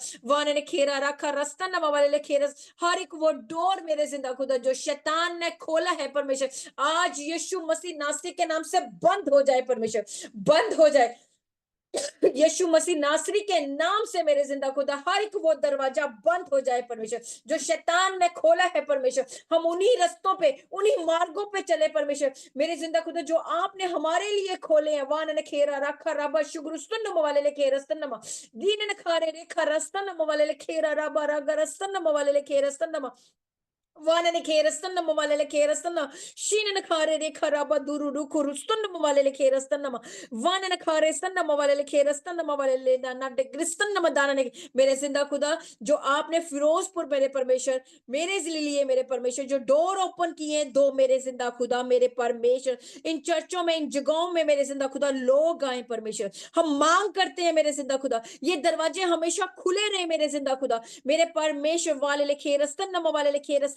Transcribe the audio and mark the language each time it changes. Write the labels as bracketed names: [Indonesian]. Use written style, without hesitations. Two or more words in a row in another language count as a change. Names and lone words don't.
[Hindi] वाने ने खेरा रखा रस्तन्नमा वाले ले खेरस। हर एक वो डोर मेरे जिंदा खुदा जो शैतान ने खोला है परमेश्वर, आज यीशु मसीह नासरी के नाम से बंद हो जाए परमेश्वर, बंद हो जाए यीशु मसीह नासरी के नाम से मेरे जिंदा खुदा हर एक वो दरवाजा बंद हो जाए परमेश्वर, जो शैतान ने खोला है परमेश्वर। हम उन्हीं रस्तों पे, उन्हीं मार्गों पे चले परमेश्वर, मेरे जिंदा खुदा जो आपने हमारे लिए खोले हैं। वान ने खेरा रखा रबा शुगर स्तन वाले ले खेरा स्तन दीन ने खारे रे खरा स्तन वाले ले खेरा रबा रगर स्तन वाले ले खेरा स्तन वानने खेरस्तन्न मवालेले खेरस्तन्न शीनने खारे रे खराबा दुरु रुखु रुस्तन्न मवालेले खेरस्तन्न वानने खारे स्तन्न मवालेले खेरस्तन्न मवालेले दाना डे क्रिस्तन्न मदानने मेरे जिंदा खुदा जो आपने फिरोजपुर मेरे परमेश्वर मेरे लिए मेरे परमेश्वर जो [English] door open [Hindi] किए हैं, दो मेरे जिंदा खुदा मेरे परमेश्वर इन चर्चों में, इन जगहों में मेरे जिंदा खुदा लोग आए परमेश्वर। हम मांग करते हैं मेरे जिंदा खुदा ये दरवाजे हमेशा खुले रहे मेरे जिंदा खुदा मेरे परमेश्वर वाले ले खेरस्तन्न वाले ले खेरस्तन्न।